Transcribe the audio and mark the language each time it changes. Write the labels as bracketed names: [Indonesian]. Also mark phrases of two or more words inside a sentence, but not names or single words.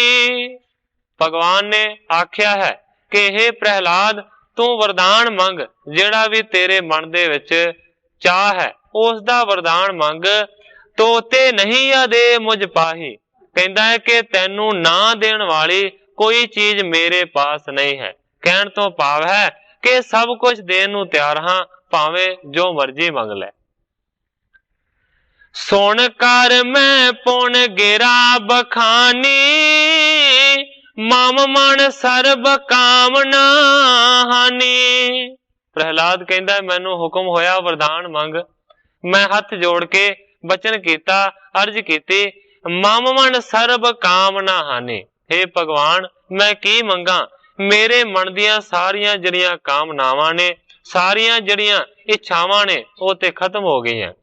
[Punjabi] ਭਗਵਾਨ ਨੇ ਆਖਿਆ ਹੈ ਕਿ ਹੇ ਪ੍ਰਹਿਲਾਦ ਤੂੰ ਵਰਦਾਨ ਮੰਗ, ਜਿਹੜਾ ਵੀ ਤੇਰੇ ਮਨ ਦੇ ਵਿੱਚ ਚਾਹ ਹੈ ਉਸ ਦਾ ਵਰਦਾਨ ਮੰਗ, [Hindi] तो ते नहीं दे मुझ पाही। [Punjabi] ਕਹਿੰਦਾ ਹੈ ਕਿ ਤੈਨੂੰ ਨਾ ਦੇਣ ਵਾਲੀ ਕੋਈ ਚੀਜ਼ ਮੇਰੇ ਪਾਸ ਨਹੀਂ ਹੈ। ਕਹਿਣ ਤੋਂ ਭਾਵ ਹੈ ਕਿ ਸਭ ਕੁਝ ਦੇਣ ਨੂੰ ਤਿਆਰ ਹਾਂ, ਭਾਵੇਂ ਜੋ ਮਰਜ਼ੀ ਮੰਗ ਲੈ। [Hindi] सुन कर मैं पुन गिरा बखानी मम मन सर्ब कामना हानी। [Punjabi] ਪ੍ਰਹਿਲਾਦ ਕਹਿੰਦਾ ਮੈਨੂੰ ਹੁਕਮ ਹੋਇਆ ਵਰਦਾਨ ਮੰਗ, ਮੈਂ ਹੱਥ ਜੋੜ ਕੇ ਬਚਨ ਕੀਤਾ, ਅਰਜ਼ ਕੀਤੀ, [Hindi] मम मन सर्ब कामना हानी। [Punjabi] ਹੇ ਭਗਵਾਨ ਮੈਂ ਕੀ ਮੰਗਾਂ, ਮੇਰੇ ਮਨ ਦੀਆਂ ਸਾਰੀਆਂ ਜਿਹੜੀਆਂ ਕਾਮਨਾਵਾਂ ਨੇ, ਸਾਰੀਆਂ ਜਿਹੜੀਆਂ ਇੱਛਾਵਾਂ ਨੇ ਉਹ ਤੇ ਖ਼ਤਮ ਹੋ ਗਈਆਂ ਹਨ।